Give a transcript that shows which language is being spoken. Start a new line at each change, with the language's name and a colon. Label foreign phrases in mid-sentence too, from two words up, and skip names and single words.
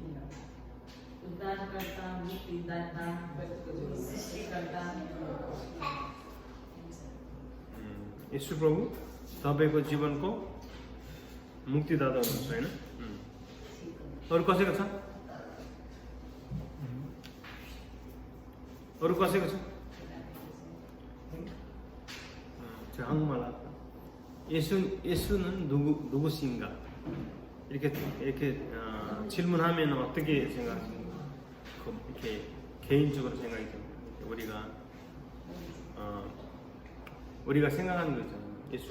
Nepali: येशू प्रभु तपाईँको जीवनको मुक्तिदाता हुनुहुन्छ होइन। अरू कसैको छ? अरू कसैको छ?
Korean: मलाई 예수는 누구신가? 이렇게 질문하면 어떻게 생각하십니까? 이렇게 개인적으로 생각이 듭니다. 우리가 생각하는 거 있잖아요.